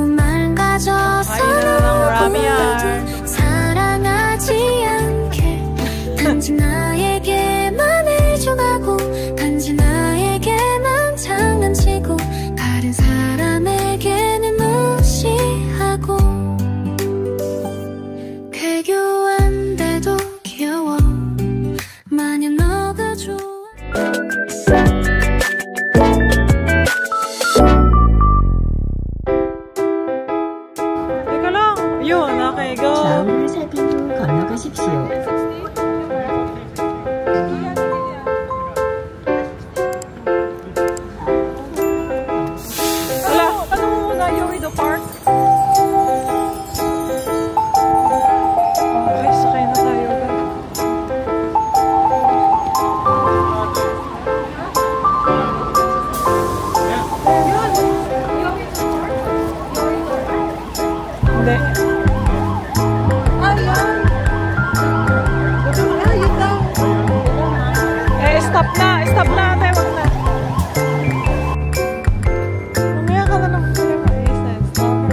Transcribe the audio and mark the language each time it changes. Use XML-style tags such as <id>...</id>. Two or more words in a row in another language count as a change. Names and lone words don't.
<ko>맑아져서 너무도 사랑하지 않게 단지 나에게만 해줘가고 단지 나에게만 장난치고 다른 사람에게는 무시하고 괴교한데도 귀여워 마냥 너가 좋아</ko> <tl>Teka lang! Yun,</tl> <en>okay, go!</en> <ko>좌우를 살핀 후 건너가십시오.</ko> <tl>Wala! Tanong mo muna, Yoido Park. Okay, sakay na tayo. Hindi. Stop na! Stop na! Tayo, wag na. Mamaya ka na naman kayo maayos na.</tl> <en>Stop.</en>